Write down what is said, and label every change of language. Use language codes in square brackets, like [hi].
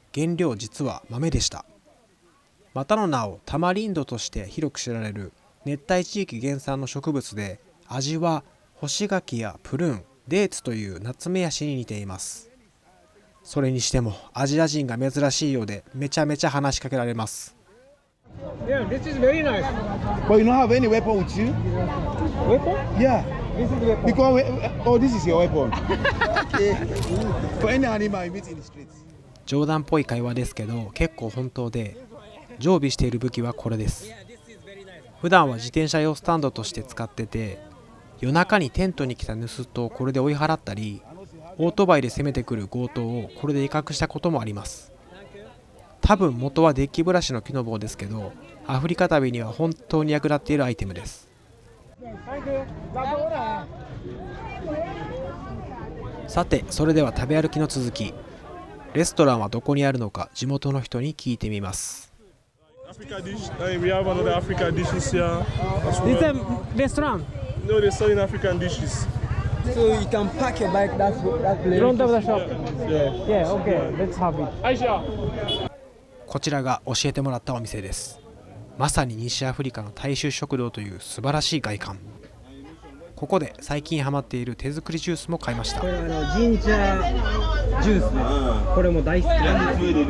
[ja] 原料実は豆でした。またの名をタマリンドとして広く知られる熱帯地域原産の植物で、味は干し柿やプルーン、デーツというナツメヤシに似ています。それにしてもアジア人が珍しいようでめちゃめちゃ話しかけられます。 [en] Yeah, this is very nice. But you don't have any weapon with you? Weapon? Yeah. This is weapon. Because this is your weapon. For any animal you meet in the streets. [ja] 冗談っぽい会話ですけど結構本当で、常備している武器はこれです。普段は自転車用スタンドとして使ってて、夜中にテントに来た盗人をこれで追い払ったり、オートバイで攻めてくる強盗をこれで威嚇したこともあります。多分元はデッキブラシの木の棒ですけど、アフリカ旅には本当に役立っているアイテムです。さて、それでは食べ歩きの続き。レストランはどこにあるのか地元の人に聞いてみます。 [en] Africa dish. We have another African dishes here. As This is well. a restaurant. No, they're selling African dishes. So you can park your bike that place. Front of the shop. Yeah. Yeah, okay. Let's have it. Aisha. [ja] こちらが教えてもらったお店です。まさに西アフリカの大衆食堂という素晴らしい外観。ここで最近ハマっている手作りジュースも買いました。これジンジャージュースです。これも大好きなんです。